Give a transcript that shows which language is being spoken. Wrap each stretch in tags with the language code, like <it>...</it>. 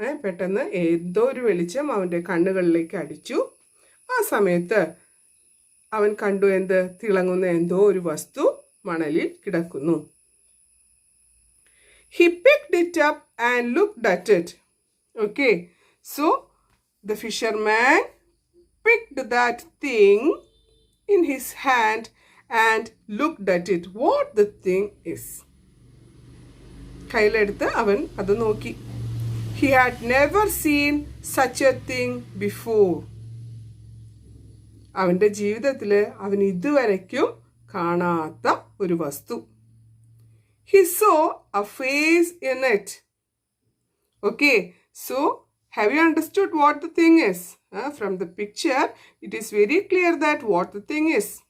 <ml>പെട്ടെന്ന് എന്തോ ഒരു വെളിച്ചം അവൻ്റെ കണ്ണുകളിലേക്ക് അടിച്ചു. ആ സമയത്ത് അവൻ കണ്ടു എന്ത്? തിളങ്ങുന്ന എന്തോ ഒരു വസ്തു മണലിൽ കിടക്കുന്നു.</ml> <en>He picked it up and looked at it. Okay, so the fisherman picked that thing in his hand and looked at it. What the thing is?</en> <ml>കയ്യിലെടുത്ത് അവൻ അത് നോക്കി.</ml> <en>He had never seen such a thing before.</en> <ml>അവൻ്റെ ജീവിതത്തിൽ അവൻ ഇതുവരയ്ക്കും കാണാത്ത ഒരു വസ്തു.</ml> <en>He saw a face in it. Okay, so have you understood what the thing is? From the picture, it is very clear that what the thing is.</en>